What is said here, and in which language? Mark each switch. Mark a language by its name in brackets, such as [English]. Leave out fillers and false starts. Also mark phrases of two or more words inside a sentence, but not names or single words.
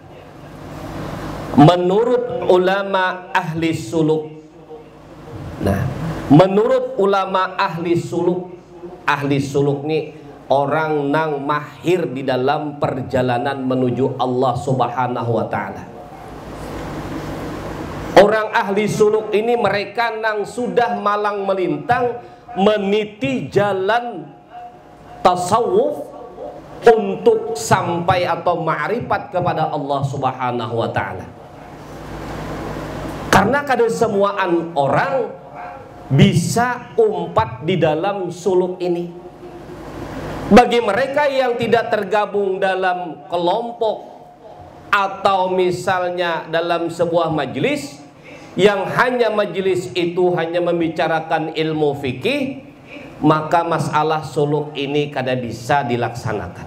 [Indonesian] Menurut ulama ahli suluk, nah, menurut ulama ahli suluk ini orang nang mahir di dalam perjalanan menuju Allah [Arabic] Subhanahu wa taala. [Indonesian] Orang ahli suluk ini mereka nang sudah malang melintang meniti jalan tasawuf untuk sampai atau ma'rifat kepada Allah [Arabic] Subhanahu wa taala. [Banjar] Karena kada semuaan orang bisa umpat di dalam suluk ini. [Indonesian] Bagi mereka yang tidak tergabung dalam kelompok atau misalnya dalam sebuah majelis yang hanya majelis itu hanya membicarakan ilmu fikih, maka masalah suluk ini kada bisa dilaksanakan.